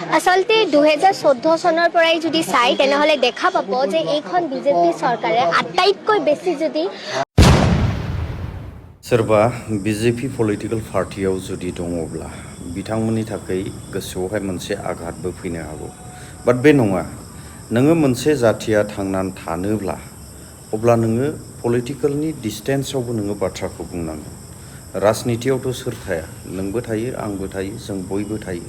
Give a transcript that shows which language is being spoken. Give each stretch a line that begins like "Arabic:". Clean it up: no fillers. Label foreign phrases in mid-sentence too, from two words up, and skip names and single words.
Assamese: আচলতে 2014 চনৰ পৰাই যদি চাই তেনেহলে দেখা পাব যে এইখন বিজেপি চৰকাৰে আটাইতকৈ বেছি যদি
Bodo: सोरबा बिजेपि पलिटिकल पार्टियाव जुदि दङब्ला बिथांमोननि थाखाय गोसोआवहाय मोनसे आघातबो फैनो हागौ बाट बे नङा नोङो मोनसे जाथिया थांनानै थानोब्ला अब्ला नोङो पलिटिकलनि डिस्टेन्सआवबो नोङो बाथ्राखौ बुंनांगोन राजनितियावथ' सोर थाया नोंबो थायो आंबो थायो जों बयबो थायो